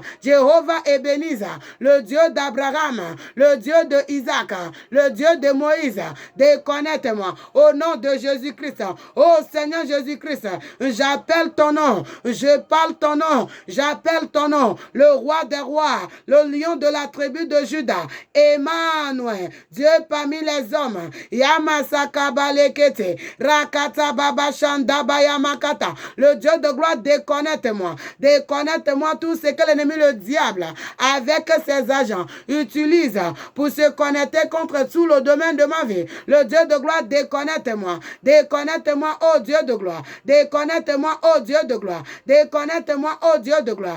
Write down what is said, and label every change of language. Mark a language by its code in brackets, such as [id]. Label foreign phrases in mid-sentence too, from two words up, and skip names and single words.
[fr] Jéhovah Ebenezer, le Dieu d'Abraham, le Dieu de Isaac, le Dieu de Moïse, déconnecte-moi. Au nom de Jésus-Christ. Oh Seigneur Jésus-Christ, j'appelle ton nom. Je parle ton nom. J'appelle ton nom. Le roi des rois, le lion de la tribu de Juda. Emmanuel, Dieu parmi les hommes. Yamasaka balekete. Rakata baba shandaba yamakata. Le Dieu de gloire, déconnecte-moi. Déconnecte-moi tout ce que l'ennemi, le diable, avec ses agents, utilise pour se connecter contre tout le domaine de ma vie. Le Dieu de gloire, déconnecte-moi. Déconnecte-moi, oh Dieu de gloire. Déconnecte-moi, oh Dieu de gloire. Déconnecte-moi, oh Dieu de gloire.